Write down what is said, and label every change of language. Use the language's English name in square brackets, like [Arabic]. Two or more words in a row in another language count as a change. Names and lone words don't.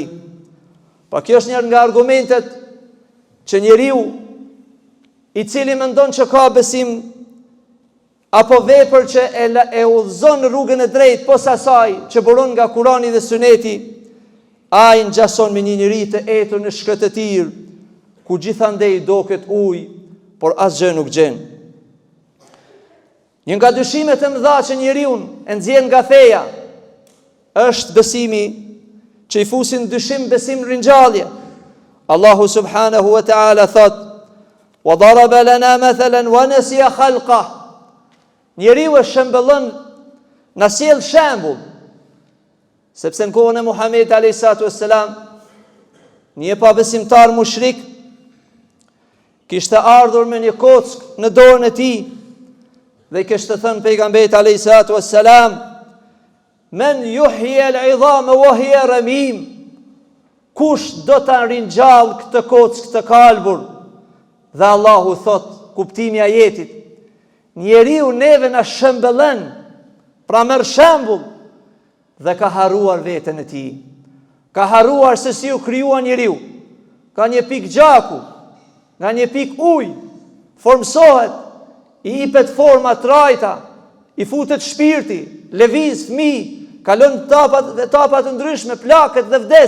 [Albanian] Pa kjo është një nga argumentet që njeriu i cili mendon që ka besim apo vepër që e udhëzon në rrugën e drejtë posa asaj që buron nga Kurani dhe Suneti, ai ngjason me një njerëz të etur në shkretëtir, ku gjithandej doket ujë, por asgjë nuk gjen. Një nga dyshimet e mëdha që njeriu e nxjerr nga feja është besimi që i fusin dyshim besim ringjallje. Allahu [Arabic] سبحانه وتعالى [Albanian] thot: [Arabic] "وضرب لنا مثلا ونسي خلقه." [Albanian] Njeriu e shembëllon, na sjell shembull, sepse në kohën e Muhamedit [Arabic] عليه السلام, [Albanian] një pabesimtar mushrik kishte ardhur me një kock në dorën e tij dhe kishte thënë pejgamberit [Arabic] عليه السلام: "من يحيي العظام وهي رميم." [Albanian] Kush do ta ringjall këtë kock të kalbur? Dhe Allahu thot, kuptimi i ajetit: njeriu neve na shembëllon, pra merr shembull, dhe ka harruar veten e tij. Ka harruar se si u krijua njeriu. Ka një pikë gjaku, nga një pikë ujë, formsohet, i ipet forma trajta, i futet shpirti, lëviz fëmijë, kalon etapa të ndryshme, plakët dhe vdes.